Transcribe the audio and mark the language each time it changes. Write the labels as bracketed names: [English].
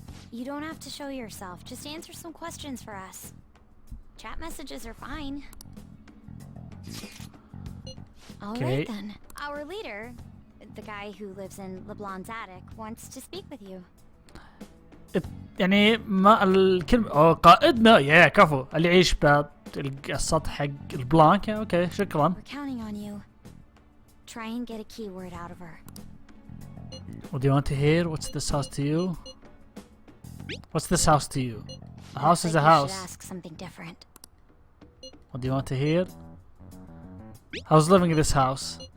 [English] You don't have to show yourself, just answer some questions for us. Chat messages are fine. Alright then. Our leader, the guy who lives in LeBlanc's attic, wants to speak with you. [Arabic] يعني ما الكلمة قائدنا يا كفو اللي يعيش بالسطح حق البلانك. اوكي شكرا. [English] We're counting on you. Try and get a keyword out of her. What do you want to hear? What's this house to you? What's this house to you? A house is a Looks like you house. should ask something different. What do you want to hear? How's living in this house?